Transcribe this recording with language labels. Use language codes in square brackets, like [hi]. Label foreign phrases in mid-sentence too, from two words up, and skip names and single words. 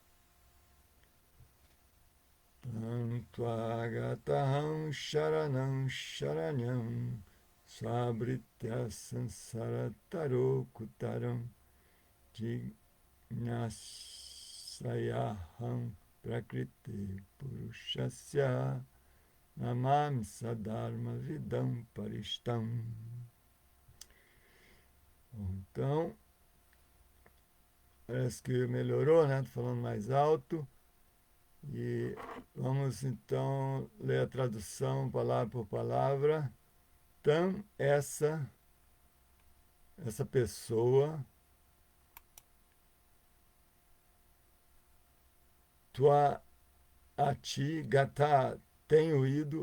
[sa] Tantvagatahan sharanam sharanyam sabritya sansarataro kutaram jignasayaham prakriti purushasya namami sadharma vidam paristam. [pt] Então, parece que melhorou, né? Tô falando mais alto. E vamos então ler a tradução palavra por palavra. Então, essa pessoa, [sa] tua ati gata, [pt] tenho ido,